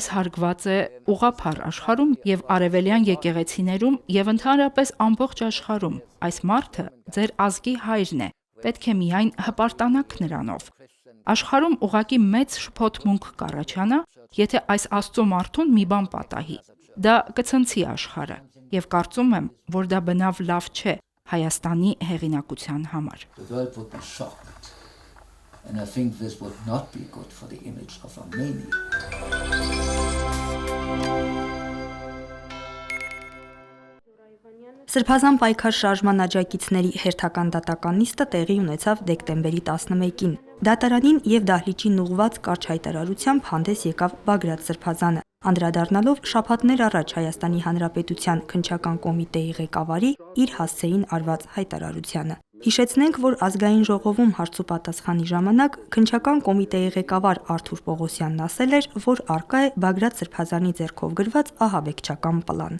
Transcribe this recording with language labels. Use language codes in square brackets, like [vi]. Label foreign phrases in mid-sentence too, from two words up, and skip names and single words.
[hy] հարգված է ուղղափառ աշխարհում եւ արևելյան եկեղեցիներում եւ ընդհանրապես ամբողջ աշխարհում։ Այս մարդը ձեր ազգի հայրն է, պետք է միայն հպարտանաք նրանով։ Աշխարհում ուղղակի մեծ շփոթմունք կառաջանա, եթե այս Աստծո մարդուն մի բան պատահի։ Դա կցնցի աշխարհը եւ կարծում եմ, որ դա բնավ լավ չէ Հայաստանի հեղինակության համար։ [en] The world would be shocked. And I think this would not be good for the image of Armenia. [hy] Սրբազան պայքար շարժման աջակիցների հերթական դատական նիստը տեղի ունեցավ դեկտեմբերի 11-ին։ Դատարանին եւ դահլիճին ուղղված կարճ հայտարարությամբ հանդես եկավ Բագրատ Սրբազանը, անդրադառնալով շաբաթներ առաջ Հայաստանի Հանրապետության քննչական կոմիտեի ղեկավարի իր հասցեին արված հայտարարությանը։ Հիշեցնենք, որ ազգային ժողովում հարցուպատասխանի ժամանակ քննչական կոմիտեի ղեկավար Արթուր Պողոսյանն ասել էր, որ արկա է Բագրատ Սրբազանի ձեռքով գրված ահաբեկչական պլան։